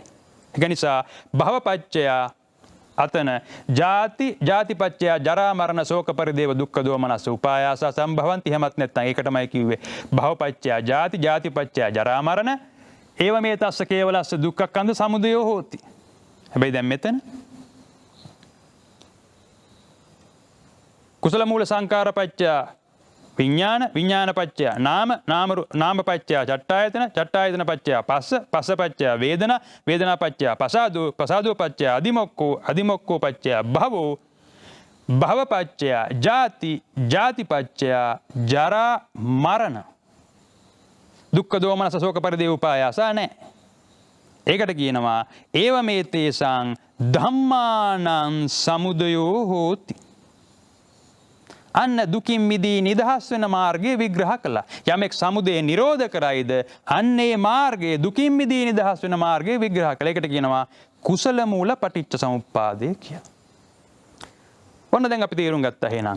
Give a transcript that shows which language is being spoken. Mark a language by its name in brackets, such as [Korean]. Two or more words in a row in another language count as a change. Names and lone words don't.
[Sinhala] ඒක නිසා [Pali] භවපච්චයා අතන ජාතිපච්චය ජරා මරණ ශෝක පරිදේව දුක්ඛ දෝමනස්ස උපායාස සම්භවಂತಿ [Sinhala] එහෙමත් නැත්නම් ඒකටමයි කිව්වේ [Pali] භවපච්චය ජාතිපච්චය ජරා මරණ ඒව මේ තස්ස කේවලස්ස දුක්ඛක්ඛන්ධ සමුදයෝ හෝති. [Sinhala] හැබැයි දැන් මෙතන [Pali] කුසල මූල සංකාරපච්චය විඥානපච්චය නාමපච්චය චට්ඨායතන පච්චය පස්සපච්චය වේදනාපච්චය පසාදෝපච්චය අදිමොක්ඛෝ පච්චය භවපච්චය ජාතිපච්චය ජරා මරණ දුක්ඛ දෝමනස ශෝක පරිදේව උපායාස නැහැ. [Sinhala] ඒකට කියනවා [Pali] ඒව මේ තේසං ධම්මානං සමුදයෝ හෝති. [Sinhala] අන්න දුකින් මිදී නිදහස් වෙන මාර්ගය විග්‍රහ කළා. යමෙක් සමුදය නිරෝධ කරයිද අන්නේ මාර්ගයේ දුකින් මිදී නිදහස් වෙන මාර්ගය විග්‍රහ කළා. ඒකට කියනවා කුසල මූල පටිච්ච සමුප්පාදය කියලා. ඔන්න දැන් අපි තේරුම් ගත්තා එහෙනම්.